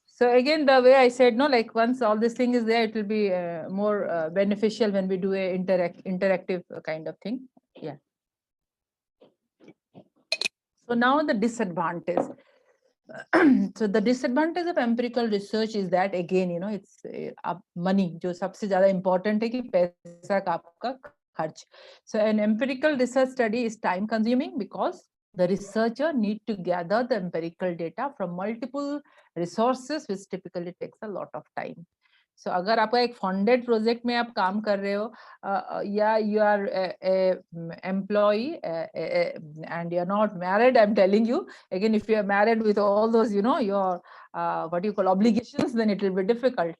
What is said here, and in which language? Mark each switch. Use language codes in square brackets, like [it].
[en] So again, the way I said, no, like once all this thing is there, it will be more beneficial when we do a interactive kind of thing. Yeah. So now the disadvantage. So the disadvantage of empirical research is that again, you know, it's money. [hi] जो सबसे ज़्यादा important है कि पैसा का आपका खर्च. [en] So an empirical research study is time consuming because the researcher need to gather the empirical data from multiple resources, which typically takes a lot of time. So अगर आपका एक funded project में आप काम कर रहे हो, या you are a employee and you're not married, I'm telling you, again, if you are married with all those, you know, your what you call obligations, then it will be difficult.